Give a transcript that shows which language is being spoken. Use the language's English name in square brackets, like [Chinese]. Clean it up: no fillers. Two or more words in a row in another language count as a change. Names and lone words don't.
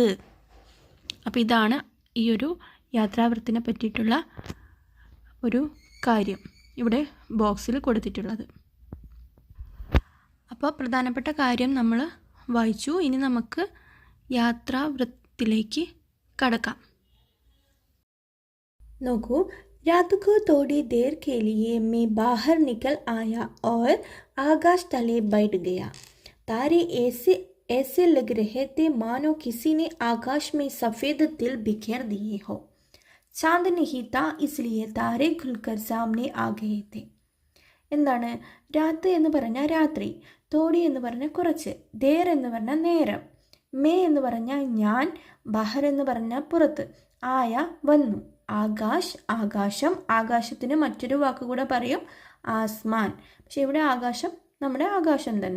[Malayalam] അപ്പോൾ ഇതാണ് ഈ ഒരു യാത്രാവൃത്തിനെ പറ്റിയിട്ടുള്ള ഒരു കാര്യം ഇവിടെ ബോക്സിൽ കൊടുത്തിട്ടുള്ളത്. അപ്പോൾ പ്രധാനപ്പെട്ട കാര്യം നമ്മൾ വായിച്ചു. ഇനി നമുക്ക് യാത്രാവൃത്തിലേക്ക് കടക്കാം. നോക്കൂ, [Hindi] रात को थोड़ी देर के लिए मैं बाहर निकल आया और आकाश तले बैठ गया. तारे ऐसे लग रहे थे मानो किसी ने आकाश में सफ़ेद तिल बिखेर दिए हो. चांद नहीं था, इसलिए तारे खुलकर सामने आ गए थे. [Malayalam] എന്താണ് രാത്ത് എന്ന് പറഞ്ഞാൽ രാത്രി, തോടി എന്ന് പറഞ്ഞാൽ കുറച്ച്, ദേർ എന്ന് പറഞ്ഞാൽ നേരം, മേ എന്ന് പറഞ്ഞാൽ ഞാൻ, ബഹർ എന്ന് പറഞ്ഞാൽ പുറത്ത്, ആയ വന്നു, ആകാശ് ആകാശം, ആകാശത്തിന് മറ്റൊരു വാക്ക് കൂടെ പറയും ആസ്മാൻ, പക്ഷെ ഇവിടെ ആകാശം നമ്മുടെ ആകാശം തന്നെ.